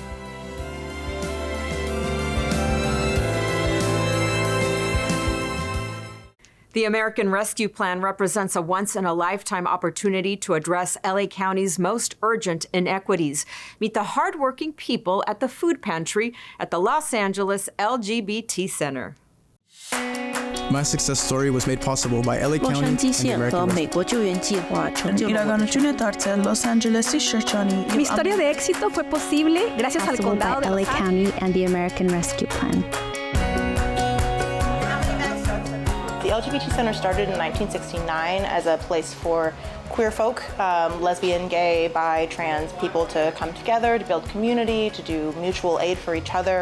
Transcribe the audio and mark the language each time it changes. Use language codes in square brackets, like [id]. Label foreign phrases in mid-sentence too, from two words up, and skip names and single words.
[en] The American Rescue Plan represents a once-in-a-lifetime opportunity to address LA County's most urgent inequities. Meet the hardworking people at the food pantry at the Los Angeles LGBT Center. My success story was made possible by LA [zh] 洛 [en] County [zh] 杉 [en] and [zh] 矶 [en] the [zh] 县 [en] American [zh] 和 [en] Rescue [zh] 美国救援计划成就了我的 Ilagano Junetarte Los Angeles Shirchani. [es] Mi historia de éxito fue posible gracias al [en] Possible [es] condado [en] by [es] de [en] LA [es] Los Ángeles. [en] County and the American Rescue Plan. The LGBT Center started in 1969 as a place for queer folk, lesbian, gay, bi, trans people to come together, to build community, to do mutual aid for each other.